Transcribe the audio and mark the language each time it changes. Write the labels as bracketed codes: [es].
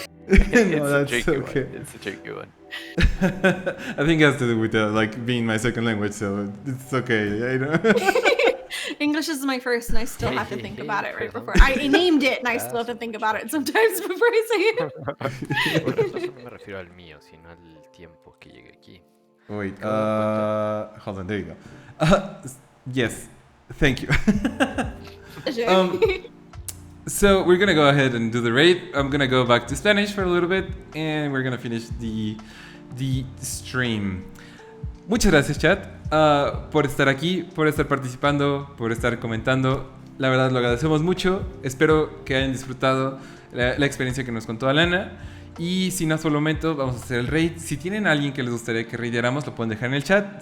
[en] No, that's okay. It's a tricky one. I think it has to do with being my second language, so it's okay. I know. English is my first, and I still have to think about it right before. I named it, and I still have to think about it sometimes before I say it. [es] Me refiero al mío, sino al tiempo que llegue aquí. [en] Wait, hold on, there you go. Yes, thank you. So we're gonna go ahead and do the raid. I'm gonna go back to Spanish for a little bit, and we're gonna finish the stream. [es] Muchas gracias, chat, por estar aquí, por estar participando, por estar comentando. La verdad lo agradecemos mucho. Espero que hayan disfrutado la experiencia que nos contó Alanna. Y sin más por el momento, vamos a hacer el raid. Si tienen a alguien que les gustaría que raidáramos, lo pueden dejar en el chat.